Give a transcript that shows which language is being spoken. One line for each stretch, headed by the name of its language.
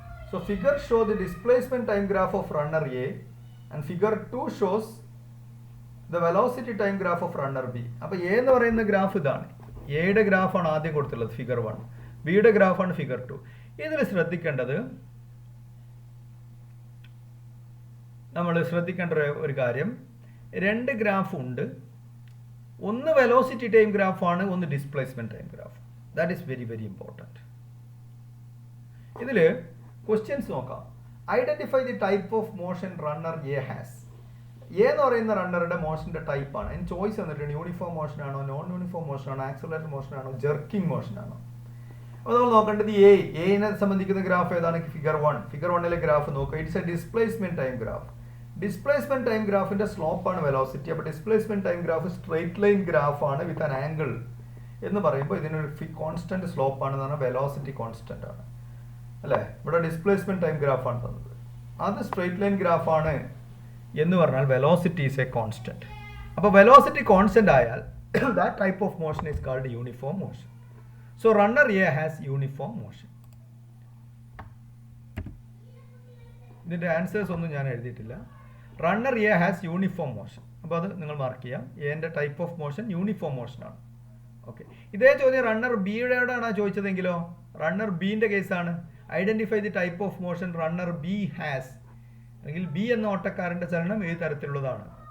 English: So figure show the displacement time graph of runner A and figure 2 shows the velocity time graph of runner B.
Malayalam: അപ്പോൾ A എന്ന് പറയുന്ന graph ഇതാണ്. എയുടെ ഗ്രാഫാണ് ആദ്യം കൊടുത്തുള്ളത് figure 1. ബിയുടെ ഗ്രാഫാണ് figure 2. ഇതിൽ ശ്രദ്ധിക്കേണ്ടത് നമ്മൾ ശ്രദ്ധിക്കേണ്ട ഒരു കാര്യം, രണ്ട് ഗ്രാഫ് ഉണ്ട്. ഒന്ന് വെലോസിറ്റി ടൈം ഗ്രാഫാണ്, ഒന്ന് displacement time graph.
English: That is very very important.
Malayalam: ഇതിൽ ക്വസ്റ്റ്യൻസ് നോക്കാം.
English: Identify the type of motion runner A has.
Malayalam: A എന്ന് പറയുന്ന റണ്ണറുടെ മോഷന്റെ ടൈപ്പാണ്. അതിന് ചോയ്സ് വന്നിട്ടുണ്ട്, യൂണിഫോം മോഷൻ ആണോ, നോൺ യൂണിഫോം മോഷൻ ആണോ, ആക്സിലറേറ്റഡ് മോഷൻ ആണോ, ജെർക്കിംഗ് മോഷൻ ആണോ. അപ്പോൾ നമ്മൾ നോക്കേണ്ടത് എനെ സംബന്ധിക്കുന്ന ഗ്രാഫ് ഏതാണ്? ഫിഗർ 1. ഫിഗർ 1ലെ ഗ്രാഫ് നോക്കുക.
English: It's a displacement time graph.
Malayalam: Displacement time ഗ്രാഫിന്റെ സ്ലോപ്പാണ് വെലോസിറ്റി. അപ്പോൾ displacement time graph straight line ഗ്രാഫാണ് with an angle എന്ന് പറയുമ്പോൾ ഇതിനൊരു കോൺസ്റ്റന്റ് സ്ലോപ്പ് ആണെന്ന് പറഞ്ഞാൽ വെലോസിറ്റി കോൺസ്റ്റന്റ് ആണ് അല്ലേ. ഇവിടെ ഡിസ്പ്ലേസ്മെന്റ് ടൈം ഗ്രാഫാണ് തന്നത്, അത് സ്ട്രെയിറ്റ് ലൈൻ ഗ്രാഫാണ് എന്ന് പറഞ്ഞാൽ
English: Velocity is a constant.
Malayalam: അപ്പോൾ വെലോസിറ്റി കോൺസ്റ്റന്റ് ആയാൽ
English: that type of motion is called uniform motion. So runner A has uniform motion.
Malayalam: ഇതിന്റെ ആൻസേഴ്സ് ഒന്നും ഞാൻ എഴുതിയിട്ടില്ല.
English: Runner A has uniform motion.
Malayalam: അപ്പോൾ അത് നിങ്ങൾ മാർക്ക് ചെയ്യാം. എന്റെ type of motion uniform motion ആണ്. ഓക്കെ, ഇതേ ചോദ്യം റണ്ണർ ബിയുടെയാണ് ചോദിച്ചതെങ്കിലോ? റണ്ണർ ബിന്റെ കേസാണ്.
English: Identify the type of motion runner B has.
Malayalam: അല്ലെങ്കിൽ ബി എന്ന ഓട്ടക്കാരന്റെ ചലനം ഏത് തരത്തിലുള്ളതാണ്.